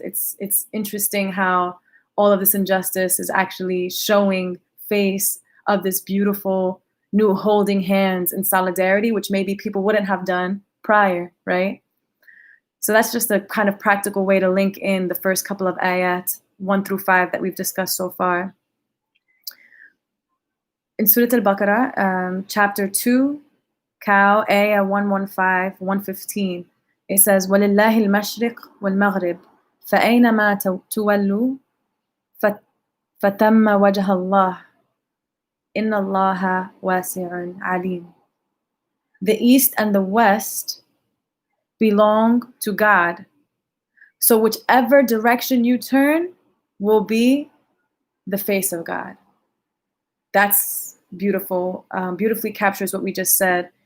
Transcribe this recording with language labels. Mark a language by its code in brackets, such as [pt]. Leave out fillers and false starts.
[en] It's interesting how all of this injustice is actually showing face of this beautiful new holding hands in solidarity, which maybe people wouldn't have done prior, right? So that's just a kind of practical way to link in the first couple of ayat, 1 through 5, that we've discussed so far. In Surat Al-Baqarah, chapter 2, Cow, ayah 115, 115, it says, [ar] وَلِلَّهِ الْمَشْرِقِ وَالْمَغْرِبِ فَأَيْنَمَا تُوَلُّوا فَتَمَّ وَجْهَ اللَّهِ إِنَّ اللَّهَ وَاسِعٌ عَلِيمٌ. [en] The east and the west belong to God. So whichever direction you turn will be the face of God. That's beautiful, beautifully captures what we just said.